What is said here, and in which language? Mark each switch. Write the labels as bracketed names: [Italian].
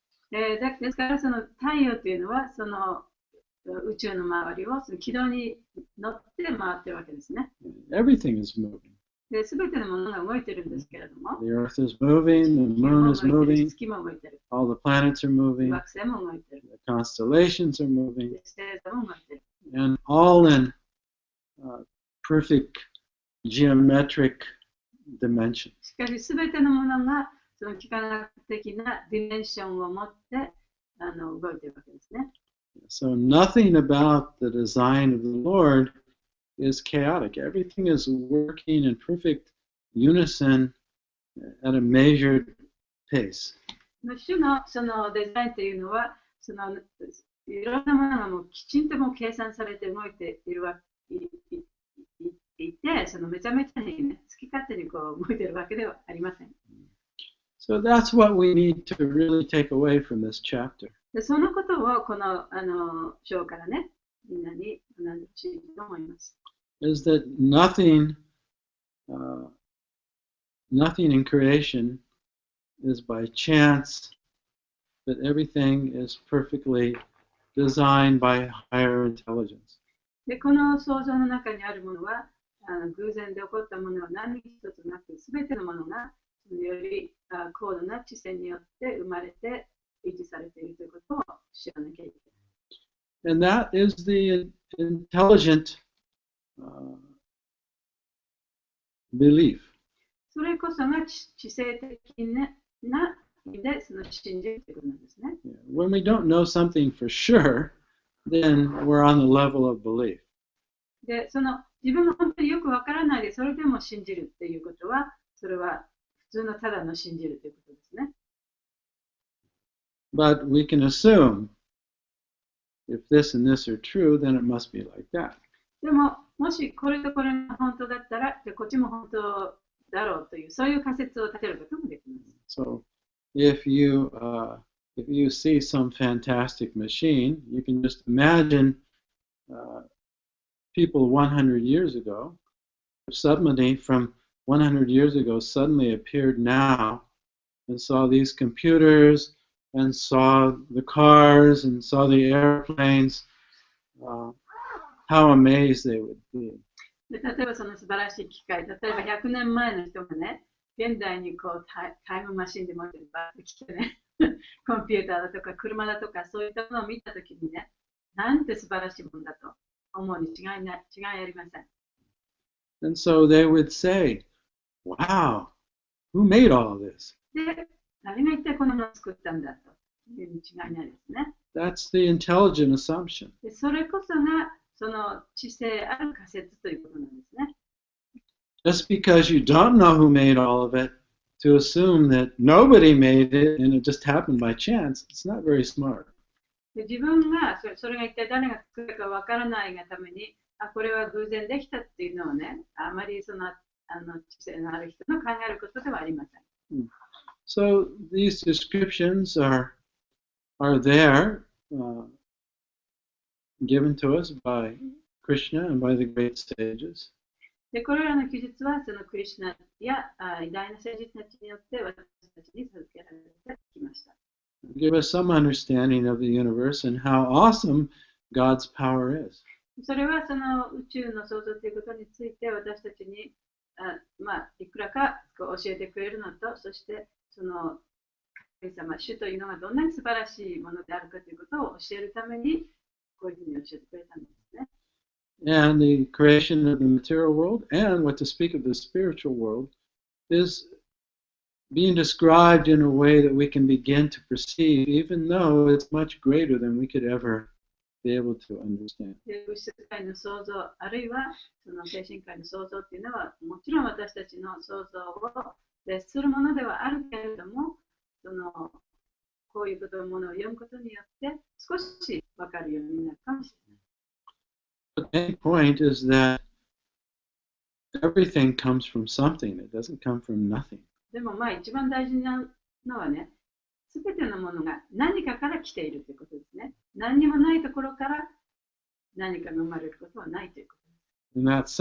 [Japanese] ですからその太陽というのはその宇宙の周りをその軌道に乗って回ってるわけですね。 [English] Everything is moving. [Japanese] で、すべてのものが動いてるんですけれども、 [English] The earth is moving, the moon is moving, [Japanese] 月も動いてる、 [English] all the planets are moving, [Japanese] 惑星も動いてる、 [English] the constellations are moving, [Japanese] 星座も動いてる。 [English] and all in perfect geometric dimensions. [Japanese] しかし、すべてのものがその幾何学的なディメンションを持って動いてるわけですね。 [English] So nothing about the design of the Lord is chaotic. Everything is working in perfect unison at a measured pace. [Japanese] 主のそのデザインというのは、そのいろんなものがもうきちんともう計算されて動いているいて、そのめちゃめちゃにね、好き勝手にこう動いているわけではありません。 [English] So that's what we need to really take away from this chapter. [Japanese] でそのことをこの章からね、みんなに学んでほしいと思います。 [English] is that nothing in creation is by chance, that everything is perfectly designed by higher intelligence. [Japanese] で、この創造の中にあるものは、偶然で起こったものは何一つなく、すべてのものがより高度な知性によって生まれて維持されているということを知らなきゃいけない。 [English] And that is the intelligent belief. [Japanese] それこそが知性的な意味でその信じるということなんですね。 [English] When we don't know something for sure, then we're on the level of belief. [Japanese] で、その自分が本当によくわからないで、それでも信じるっていうことは、それは普通のただの信じるということですね。 [English] But we can assume if this and this are true, then it must be like that. [Japanese] でも、もしこれとこれが本当だったら、こっちも本当だろうという、そういう仮説を立てることもできます。 [English] So if you see some fantastic machine, you can just imagine people 100 years ago, somebody from 100 years ago suddenly appeared now and saw these computers and saw the cars and saw the airplanes, how amazed they would be. [Japanese] で例えばその素晴らしい機械、例えば100年前の人がね、現代にこうタイムマシンで持ってるバーッと来てね、コンピューターだとか車だとかそういったものを見たときにね、なんて素晴らしいものだと思うに違いありません。 [English] And so they would say, wow, who made all of this? [Japanese] で、誰が一体このものを作ったんだというに違いないですね。 [English] That's the intelligent assumption. [Japanese] でそれこそがその知性ある仮説ということなんですね。 [English] Just because you don't know who made all of it, to assume that nobody made it and it just happened by chance, it's not very smart. [Japanese] で自分がそれが一体誰が作ったかわからないがために、これは偶然できたっていうのをね、あまりその知性のある人の考えることではありません。 [English] So these descriptions are there, given to us by Krishna and by the great sages. [Japanese] でこれらの記述はそのクリシュナや偉大な聖人たちによって私たちに授けられてきました。 [English] Give us some understanding of the universe and how awesome God's power is. [Japanese] それはその宇宙の創造ということについて私たちにいくらかこう教えてくれるのと、そしてその神様、主というのがどんなに素晴らしいものであるかということを教えるためにこういうふうに教えてくれたんですね。 [English] And the creation of the material world, and what to speak of the spiritual world, is being described in a way that we can begin to perceive, even though it's much greater than we could ever be able to understand. [Japanese] 物質界の創造、あるいはその精神界の創造というのは、もちろん私たちの創造を絶するものではあるけれども、こういうことものを読むことによって少し分かるようになるかもしれない。 [English] The main point is that everything comes from something. It doesn't come from nothing. [Japanese] でも一番大事なのはね、すべてのものが何かから来ているということですね。何にもないところから何かが生まれることはないということです。